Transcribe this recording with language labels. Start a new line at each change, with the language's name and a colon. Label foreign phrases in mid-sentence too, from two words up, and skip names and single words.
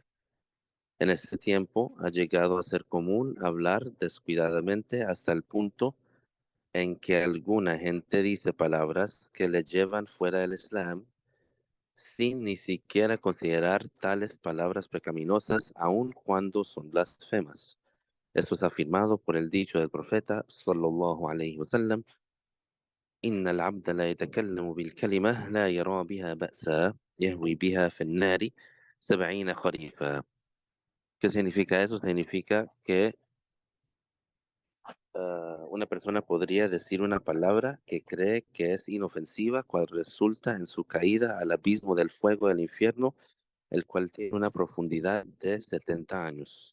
Spanish: En este tiempo ha llegado a ser común hablar descuidadamente hasta el punto en que alguna gente dice palabras que le llevan fuera del Islam sin ni siquiera considerar tales palabras pecaminosas, aun cuando son blasfemas. Esto es afirmado por el dicho del profeta
Arabic: صلى الله عليه وسلم: إن العبد لا يتكلم بالكلمة لا يرى بها بأسا يهوي بها في النار 70 خريفا.
Spanish: ¿Qué significa eso? Significa que una persona podría decir una palabra que cree que es inofensiva, cual resulta en su caída al abismo del fuego del infierno, el cual tiene una profundidad de 70 años.